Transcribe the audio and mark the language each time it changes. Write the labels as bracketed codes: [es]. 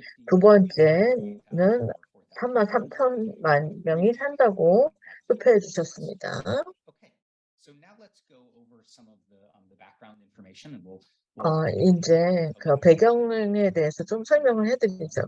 [ko] 두 번째는 33,000만 명이 산다고 투표해 주셨습니다. [en] So now let's go over some of the background information and we'll [ko] 이제 그 배경에 대해서 좀 설명을 해드리죠.